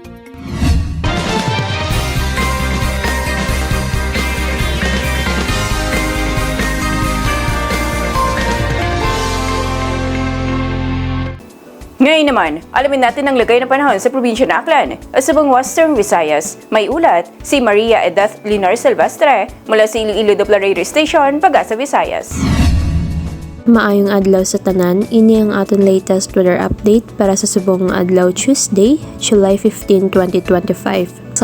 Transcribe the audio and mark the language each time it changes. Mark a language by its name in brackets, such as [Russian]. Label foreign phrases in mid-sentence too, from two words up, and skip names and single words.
[Filipino] Ngayon naman, alamin natin ang lagay ng panahon sa probinsya ng Aklan at sa buong Western Visayas. May ulat si Maria Edith Linar Silvestre mula sa Iloilo Doppler Radio Station, Pag-asa, Visayas. [Hiligaynon] Maayong adlaw sa tanan, ini ang aton [English] latest weather update [Hiligaynon] para sa subong adlaw Tuesday, July 15, 2025.